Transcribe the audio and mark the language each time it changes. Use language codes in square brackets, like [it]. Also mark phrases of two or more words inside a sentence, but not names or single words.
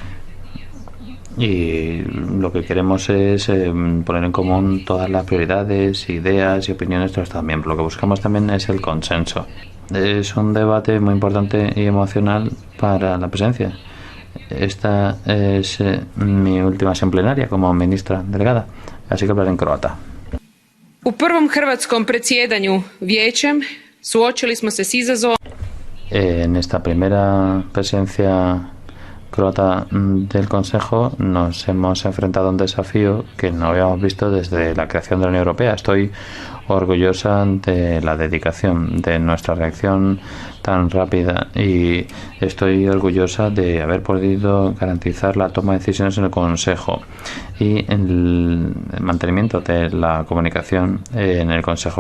[es] Y lo que queremos es poner en común todas las prioridades, ideas y opiniones de los Estados miembros. Lo que buscamos también es el consenso. Es un debate muy importante y emocional para la presidencia. Esta es mi última sesión plenaria como ministra delegada, así que hablaré en croata. [hr] U prvom hrvatskom predsjedanju vijećem suočili smo se s izazovom. [es] En esta primera presidencia croata del Consejo nos hemos enfrentado a un desafío que no habíamos visto desde la creación de la Unión Europea. Estoy orgullosa de la dedicación, de nuestra reacción tan rápida, y estoy orgullosa de haber podido garantizar la toma de decisiones en el Consejo y el mantenimiento de la comunicación en el Consejo.